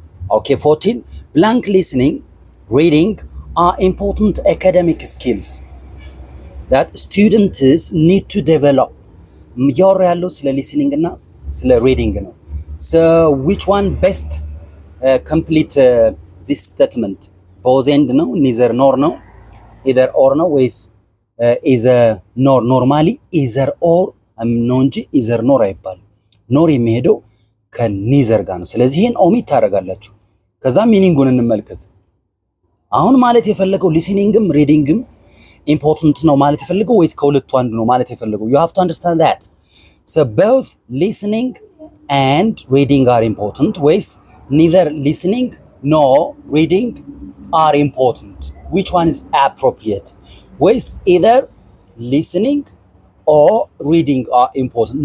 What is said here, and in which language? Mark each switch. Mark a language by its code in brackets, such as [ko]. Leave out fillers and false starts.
[en] okay 14 blank listening reading are important academic skills that students need to develop. [am] ያወራ ያለው ስለ listening እና ስለ reading ነው። [en] so which one best complete this statement? both and ነው neither nor ነው either or ነው ወይስ either nor? normally either or [am] ነው እንጂ either nor አይባልም። nor የሚሄደው ከneither ጋር ነው። ስለዚህ ይሄን ኦሚት ታደርጋላችሁ። ከዛ ሚኒንጉን እንመልከት። አሁን ማለት የፈለገው listeningም readingም important ነው ማለት የፈለገው ወይስ ከሁለቱ አንዱ ነው ማለት የፈለገው? [en] you have to understand that. so both listening and reading are important ወይስ neither listening nor reading are important? which one is appropriate? ወይስ either listening or reading are important?